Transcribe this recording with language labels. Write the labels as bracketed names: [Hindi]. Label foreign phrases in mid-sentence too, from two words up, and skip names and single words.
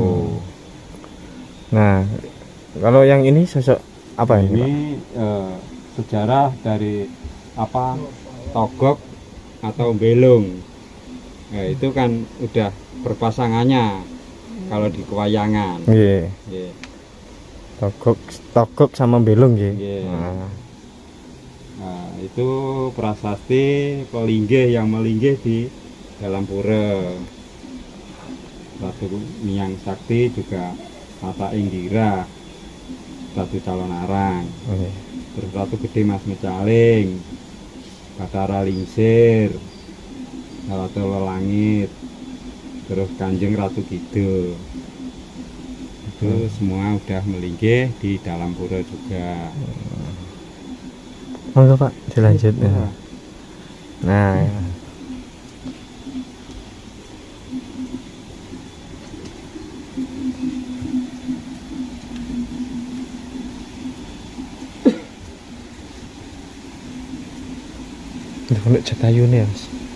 [Indonesian] Nah, kalau yang ini sosok apa ini, Ini sejarah dari Togok atau belung. Nah, itu kan udah berpasangannya kalau di kewayangan. Nggih. Nggih. Togok sama belung nggih. Nggih. Nah, Nah, itu prasasti pelinggih yang melinggih di dalam pura. Ratu Miang Sakti juga Mata Indira, Ratu Calon Arang. nggih. Terus Ratu Gede Mas Mecaling, Bathara Lingsir, Ratu Lelangit, terus Kanjeng Ratu Kidul. Itu semua udah melinggih di dalam pura juga. Monggo Pak, dilanjut ya. Nah, Untuk Jatayu nih Mas.